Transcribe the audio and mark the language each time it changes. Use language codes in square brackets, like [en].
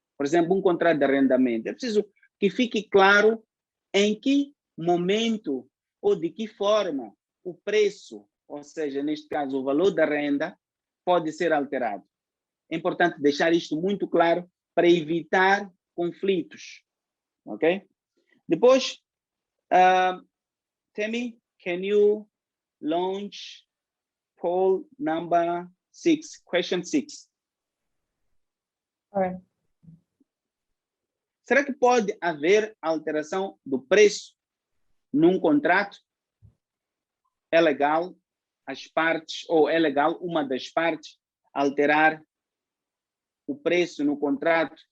[pt] Por exemplo, um contrato de arrendamento. É preciso que fique claro em que momento ou de que forma o preço, ou seja, neste caso, o valor da renda, pode ser alterado. É importante deixar isto muito claro para evitar conflitos. Ok? Depois, [en] Temi, can you launch poll number 6, question 6? All right. [pt] Será que pode haver alteração do preço num contrato? É legal as partes, ou é legal uma das partes alterar o preço no contrato?